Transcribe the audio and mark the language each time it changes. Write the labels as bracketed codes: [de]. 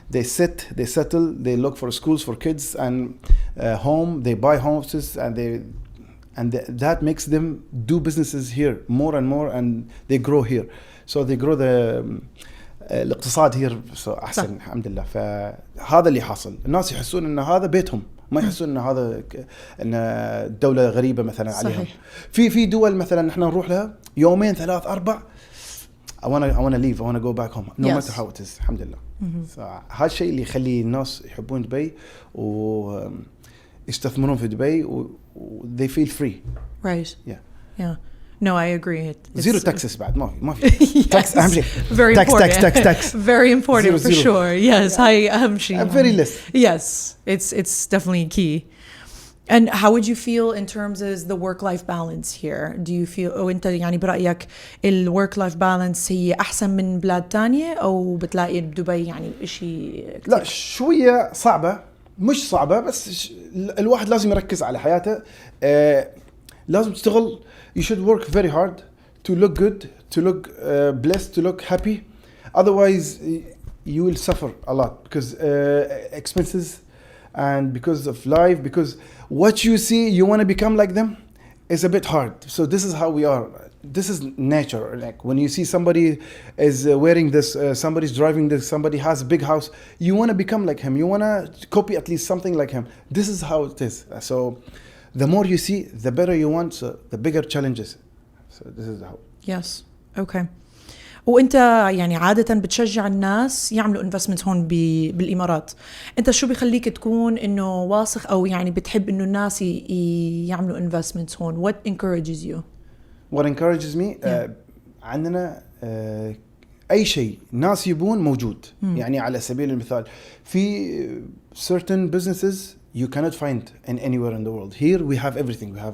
[en] They settle, they look for schools for kids and home. They buy houses and that makes them do businesses here more and more, and they grow here. So they grow الاقتصاد here [ar] احسن الحمد لله. فهذا اللي حاصل. الناس يحسون ان هذا بيتهم، ما يحسون ان هذا ان دولة غريبة مثلا عليهم. صحيح. في دول مثلا نحن نروح لها يومين 3 4 [en] I wanna leave, I wanna go back home no Yes. matter how it is. [ar] الحمد لله. هذا الشيء اللي يخلي الناس يحبون دبي ويستثمرون في دبي و [en] they feel free. Right. Yeah. No, I agree. Zero taxes [ar] بعد ما في tax أهم شيء. [en] Very important. Tax. Very important for Zero. sure. [ar] Yes, هاي أهم شيء. [en] Very less. Yes, it's definitely key. And how would you feel in terms of the work-life balance here? [ar] Do you feel أو أنت يعني برأيك work-life balance هي أحسن من بلاد تانية أو بتلاقي بدبي يعني إشي كتير؟ لا شوية صعبة، مش صعبة بس الواحد لازم يركز على حياته. لازم تشتغل. [en] You should work very hard to look good, to look blessed, to look happy. Otherwise, you will suffer a lot because expenses and because of life, because what you see, you want to become like them, is a bit hard. So this is how we are. This is nature. Like when you see somebody is wearing this, somebody's driving this, somebody has a big house, you want to become like him. You want to copy at least something like him. This is how it is. So the more you see, the better you want, so the bigger challenges. So this is how. Yes. Okay. [ar] وانت يعني عادة بتشجع الناس يعملوا investments هون بالإمارات. انت شو بيخليك تكون انه واثق او يعني بتحب انه الناس يعملوا investments هون؟ [en] What encourages you? What encourages me? [ar] عندنا أي شيء ناس يبون موجود. يعني على سبيل المثال في [en] certain businesses you cannot find in anywhere in the world. Here we have everything.